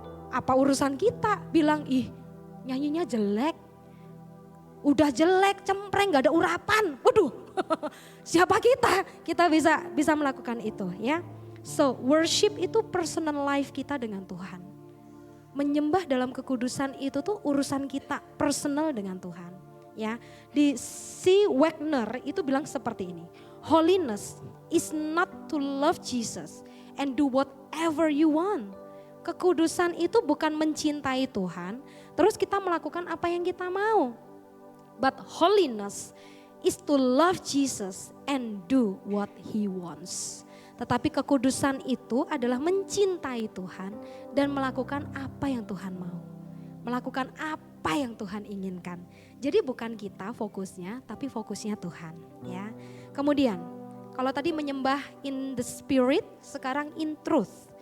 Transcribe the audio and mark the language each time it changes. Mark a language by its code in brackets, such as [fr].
[id] Apa urusan kita bilang, nyanyinya jelek, udah jelek, cempreng, gak ada urapan. Waduh, siapa kita? Kita bisa melakukan itu ya. So worship itu personal life kita dengan Tuhan. Menyembah dalam kekudusan itu tuh urusan kita personal dengan Tuhan. Ya, di C. Wagner itu bilang seperti ini. [en] Holiness is not to love Jesus and do whatever you want. [id] Kekudusan itu bukan mencintai Tuhan, terus kita melakukan apa yang kita mau. [en] But holiness is to love Jesus and do what He wants. [id] Tetapi kekudusan itu adalah mencintai Tuhan dan melakukan apa yang Tuhan mau. Melakukan apa yang Tuhan inginkan. Jadi bukan kita fokusnya, tapi fokusnya Tuhan. Ya. Kemudian, kalau tadi menyembah [en] in the spirit, [id] sekarang [en] in truth.